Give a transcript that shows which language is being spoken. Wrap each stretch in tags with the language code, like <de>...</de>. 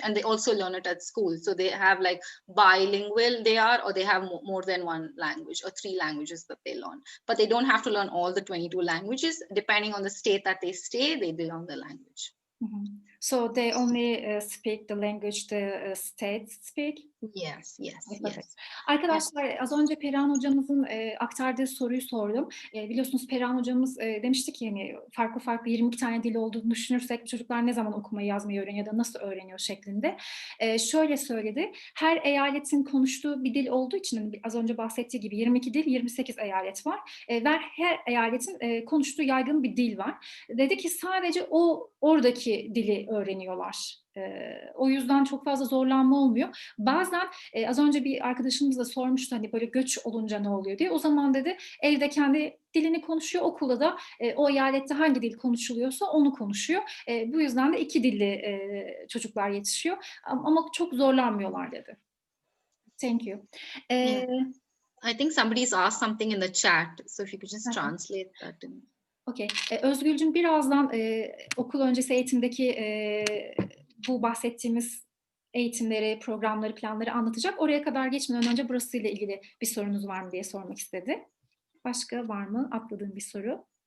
<en>And they also learn it at school. So they have like bilingual they are, or they have more than one language or 3 languages that they learn. But they don't have to learn all the 22 languages. Depending on the state that they stay, they learn the language. Mm-hmm. So they only speak the language the states speak? Yes, yes, Perfect. yes.</en> <tr>Arkadaşlar az önce Perihan hocamızın aktardığı soruyu sordum. Biliyorsunuz Perihan hocamız demişti ki yani farklı 22 tane dil olduğunu düşünürsek çocuklar ne zaman okumayı yazmayı öğreniyor ya da nasıl öğreniyor şeklinde. Şöyle söyledi. Her eyaletin konuştuğu bir dil olduğu için az önce bahsettiği gibi 22 dil 28 eyalet var. Ve her eyaletin konuştuğu yaygın bir dil var. Dedi ki sadece oradaki dili öğreniyorlar. O yüzden çok fazla zorlanma olmuyor. Bazen az önce bir arkadaşımız da sormuştu hani böyle göç olunca ne oluyor diye. O zaman dedi evde kendi dilini konuşuyor, okulda da o eyalette hangi dil konuşuluyorsa onu konuşuyor. Bu yüzden de 2 dilli çocuklar yetişiyor. Ama çok zorlanmıyorlar dedi.</tr> <en>Thank you. I think somebody's asked something in the chat. So if you could just translate that. Okay.</en> <tr>Özgülcüm birazdan okul öncesi eğitimdeki bu bahsettiğimiz eğitimleri, programları, planları anlatacak. Oraya kadar geçmeden önce burasıyla ilgili bir sorunuz var mı diye sormak istedi. Başka var mı? Atladığım bir soru.</tr>